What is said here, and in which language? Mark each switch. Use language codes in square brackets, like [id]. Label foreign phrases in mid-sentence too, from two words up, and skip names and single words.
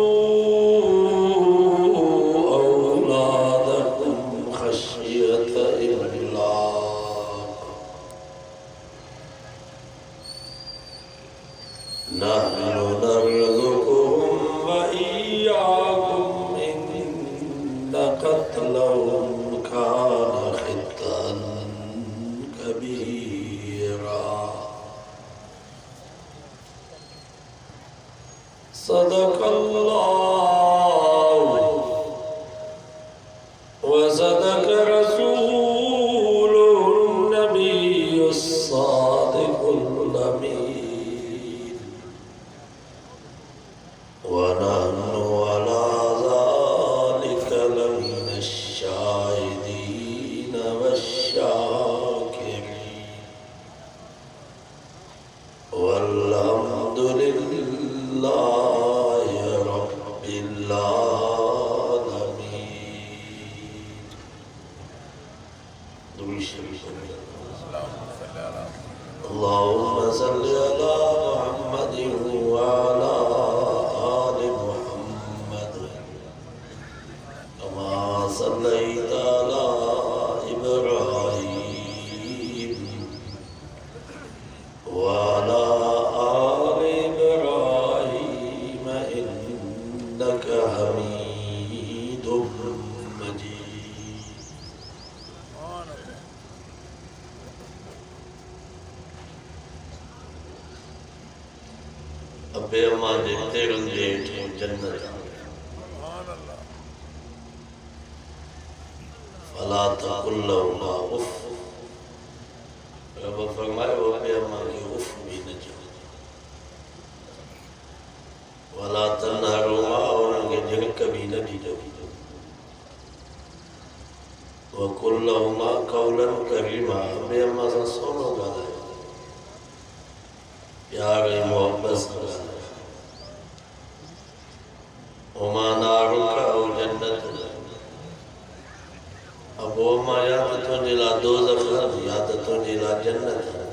[ar] نحن نرزقهم و إياكم إن قتلهم كان خطئا كبيرا صدق الله و صدق رسوله النبي الصادق الأمين و نحن على ذلك لمن الشاهدين والشاكرين والحمد لله رب العالمين. [ur] درود شریف [ar] اللهم صل على محمد و على آل محمد كما صليت على إبراهيم و على آل إبراهيم إنك حميد مجيد. [sd] अबे अम्मा जे तेरन जेठ जन्नत [ar] فلا تقل لهما أف. [ur] رب فرمائے وو ابے اماں کی اف بھی نہ چلو [ar] ولا تنهرهما [ur] اور انکے جھڑک بھی نہ دیجو [ar] وقل لهما قولا كريما. [sd] अबे अम्मा से सोनो ॻाल्हाए प्यार ऐं मोहब्बत सां ॻाल्हाए जन्नत अबो अम्मा या त तुंहिंजे लाइ दोज़ख या त तुंहिंजे लाइ जन्नत।